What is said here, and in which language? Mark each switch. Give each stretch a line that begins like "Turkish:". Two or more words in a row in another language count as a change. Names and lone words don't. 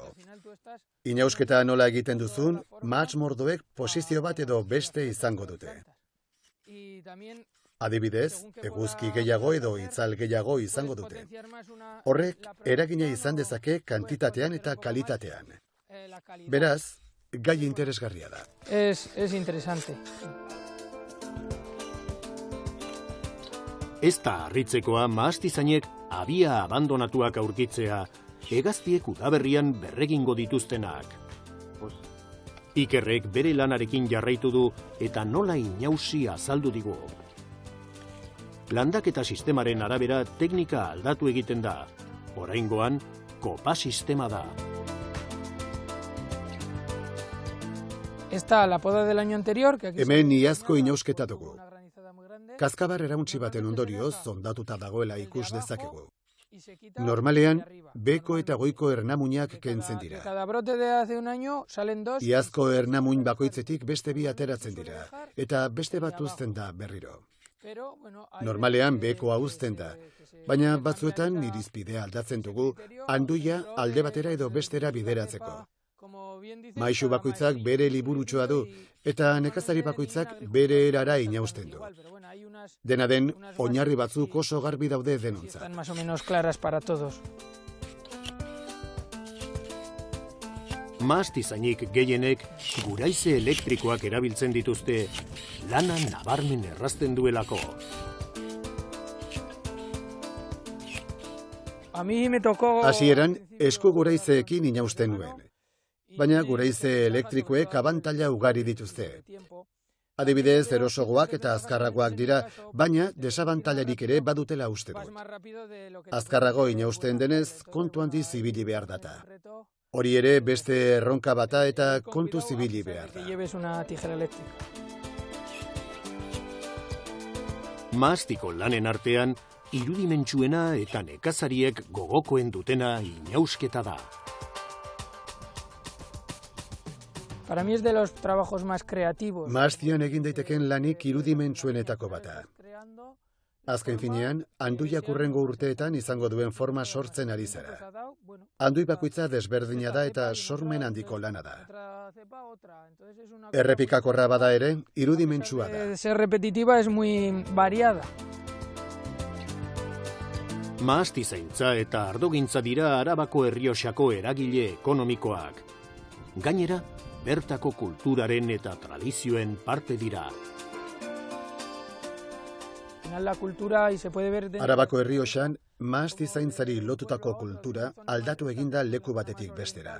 Basque: Inausketa nola egiten duzun, mahats mordoek posizio bat edo beste izango dute. Adibidez, eguzki gehiago edo itzal gehiago izango dute. Horrek, eragina izan dezake kantitatean eta kalitatean. Beraz, gai interesgarria da.
Spanish: Es interesante.
Basque: Ez da harritzekoa mahastizainek abia abandonatuak aurkitzea, hegaztiek udaberrian berregingo dituztenak. Ikerrek bere lanarekin jarraitu du eta nola inausi azaldu digu. Landaketa sistemaren arabera teknika aldatu egiten da. Oraingoan, kopa sistema da.
Spanish: Esta la poda del año anterior, que aquí
Basque: hemen iazko inausketa dugu. Kaskabar erauntzi baten ondorioz zondatuta dagoela ikus dezakegu. Normalean, beko eta goiko ernamuinak kentzen dira.
Spanish: cada brote de hace un año salen dos.
Basque: Iazko ernamuin bakoitzetik beste bi ateratzen dira, eta beste bat uzten da berriro. Normalean bekoa uzten da, baina batzuetan irizpidea aldatzen dugu, anduia alde batera edo bestera bideratzeko. Maisu bakoitzak bere liburutxoa du, eta nekazari bakoitzak bere erara inausten du. Dena den, oinarri batzuk oso garbi daude denontzat.
Spanish: Están más o menos claras para todos.
Basque: Mahastizainik gehienek guraize elektrikoak erabiltzen dituzte, lana nabarmen errazten duelako.
Spanish: A mí me tocó...
Basque: Hasieran, esku guraizeekin inausten nuen. Baina guraize elektrikoek abantaila ugari dituzte. Adibidez, erosogoak eta azkarragoak dira, baina desabantailarik ere badutela uste dut. Azkarrago inausten denez, kontu handi zibili behar data. Hori ere beste erronka bata eta kontu zibili behar da. Mahastiko lanen artean, irudimentsuena eta nekazariek gogokoen dutena inausketa da.
Spanish: Para mí es de los trabajos más creativos.
Basque: Mahastian egin daiteken lanik irudimentsuenetako bata. Azken finean, anduiak hurrengo urteetan izango duen forma sortzen ari zara. Andui bakoitza desberdina da eta sormen handiko lana da. Errepikakorra bada ere, irudimentsua da.
Spanish: Ser repetitiva es muy variada.
Basque: Mahastizaintza eta ardogintza dira Arabako Errioxako eragile ekonomikoak. Gainera, bertako kulturaren eta tradizioen parte dira. Arabako Errioxan, mahastizaintzari lotutako kultura aldatu eginda leku batetik bestera.